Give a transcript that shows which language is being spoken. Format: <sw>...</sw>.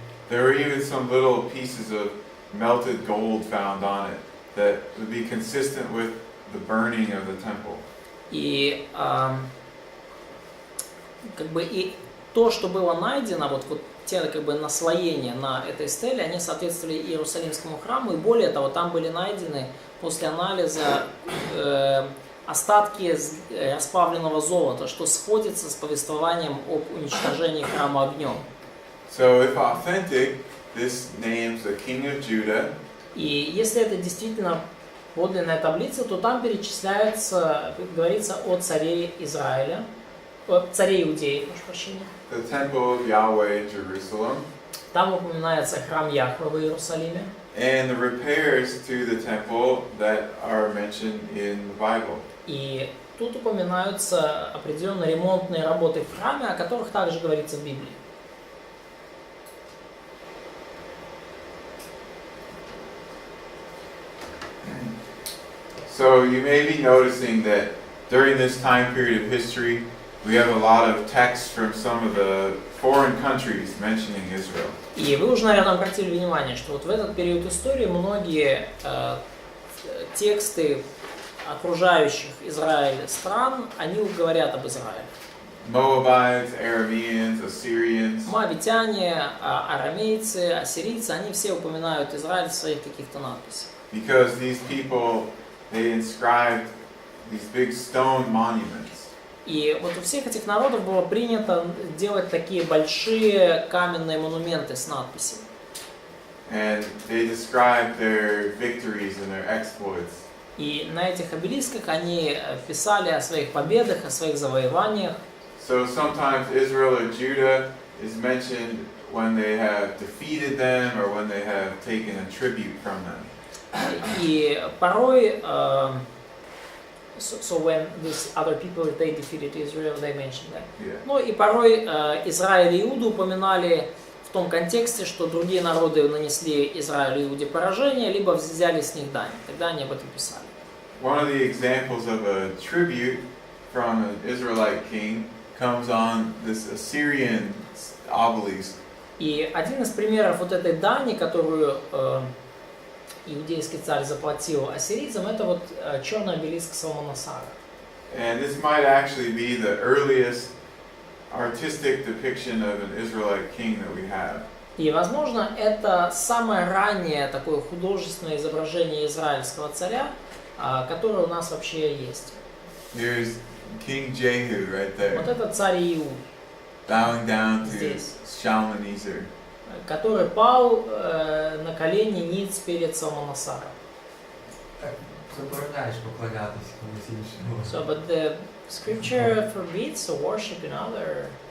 <en>There were even some little pieces of melted gold found on it that would be consistent with the burning of the temple.</en> <ru>И как бы и то, что было найдено, вот те как бы наслоения на этой стеле, они соответствовали Иерусалимскому храму, и более того, там были найдены после анализа остатки расплавленного золота, что сходится с повествованием об уничтожении храма огнем.</ru> <en>So if authentic, this names a king of Judah.</en> <ru>И если это действительно подлинная таблица, то там перечисляется, говорится о царе Израиля, о царе Иудеи, прошу прощения.</ru> <en>The temple of Yahweh in Jerusalem.</en> <ru>Там упоминается храм Яхве в Иерусалиме.</ru> <en>And the repairs to the temple that are mentioned in the Bible.</en> <ru>И тут упоминаются определенные ремонтные работы в храме, о которых также говорится в Библии.</ru> <en>So you may be noticing that during this time period of history, we have a lot of texts from some of the foreign countries mentioning Israel.</en> <ru>И вы уже, наверное, обратили внимание, что вот в этот период истории многие тексты окружающих Израиль стран, они говорят об Израиле.</ru> <en>Moabites, Arameans, Assyrians.</en> <ru>Моавитяне, арамейцы, ассирийцы, они все упоминают Израиль в своих каких-то надписях.</ru> <en>Because these people, they inscribed these big stone monuments.</en> <ru>И вот у всех этих народов было принято делать такие большие каменные монументы с надписями.</ru> <en>And they described their victories and their exploits.</en> <ru>И на этих обелисках они писали о своих победах, о своих завоеваниях.</ru> <en>So sometimes Israel or Judah is mentioned when they have defeated them or when they have taken a tribute from them.</en> <ru>И порой,</ru> <en>so when these other people, they defeated Israel, they mentioned that. Yeah.</en> <ru>Ну и порой Израиль и Иуду упоминали в том контексте, что другие народы нанесли Израилю и Иуде поражение, либо взяли с них дань. Тогда они об этом писали.</ru> <en>One of the examples of a tribute from an Israelite king comes on this Assyrian obelisk.</en> <ru>И один из примеров вот этой дани, которую иудейский царь заплатил ассирийцам, это вот черный обелиск Салманасара.</ru> <en>And this might actually be the earliest artistic depiction of an Israelite king that we have.</en> <ru>И, возможно, это самое раннее такое художественное изображение израильского царя, которое у нас вообще есть.</ru> <en>Here's King Jehu right there,</en> <ru>Вот это царь Иуд,</ru> <en>bowing down to</en> <ru>Здесь.</ru> <en>Shalmaneser.</en> <ru>который пал на колени ниц перед Салманасаром.</ru> <uk>Так, забороняєш поклонятися комусь іншому.</uk> <en>So, but the scripture forbids to worship in other</en>